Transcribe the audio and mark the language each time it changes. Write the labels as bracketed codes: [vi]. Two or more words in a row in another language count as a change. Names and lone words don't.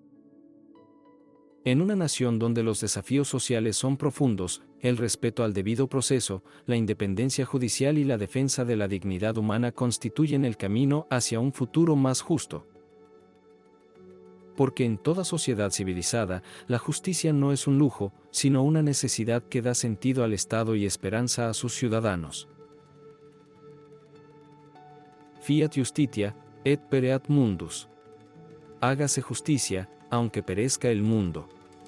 [es] En una nación donde los desafíos sociales son profundos, el respeto al debido proceso, la independencia judicial y la defensa de la dignidad humana constituyen el camino hacia un futuro más justo. Porque en toda sociedad civilizada, la justicia no es un lujo, sino una necesidad que da sentido al Estado y esperanza a sus ciudadanos. [la] Fiat justitia, et pereat mundus. [es] Hágase justicia, aunque perezca el mundo.